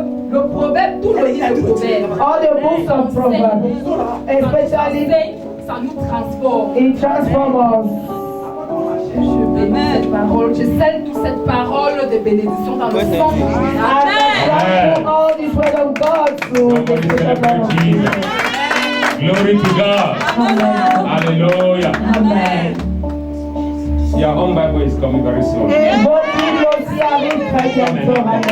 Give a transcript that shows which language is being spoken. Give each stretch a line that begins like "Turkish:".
French: le proverbe, tout le livre de proverbes.
English: all the books of Proverbs, especially
French: Ça nous transforme.
English: it transforms us.
French: Je bénis cette parole. Je scelle toute cette parole de bénédiction dans le sang de Jésus.
English: And I transform all this word of God to the Somebody Spirit of celebrate God. Jesus. Glory to God. Amen. Hallelujah. Amen. Your own Bible is coming very soon.
French: Vos Bibles aussi arrivent très bientôt.